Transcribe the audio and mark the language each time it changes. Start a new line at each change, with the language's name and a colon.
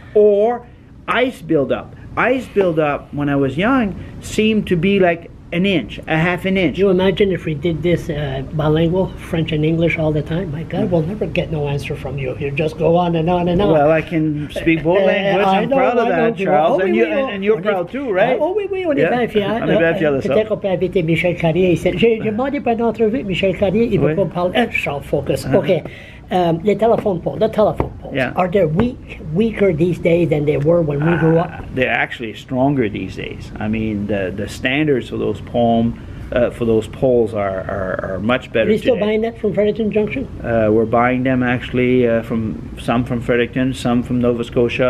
English: Or ice buildup. Ice buildup, when I was young, seemed to be like an inch, a half an inch. You imagine if we did this bilingual, French and English all the time? My God, we'll never get no answer from you. You just go on and on and on. Well, I can speak both languages. I'm proud of that, Charles. And you're proud too, right?
French: Oh oui, on est bien fiers. Peut-être qu'on peut inviter Michel Carrier ici. J'ai demandé pour une entrevue, Michel Carrier, il ne veut pas me parler.
English: Charles, focus. OK. The telephone poles. Are they weaker these days than they were when we grew up? They're actually stronger these days. I mean, the standards for those poles are much better. Are you still buying that from Fredericton Junction? We're buying them actually from Fredericton, some from Nova Scotia.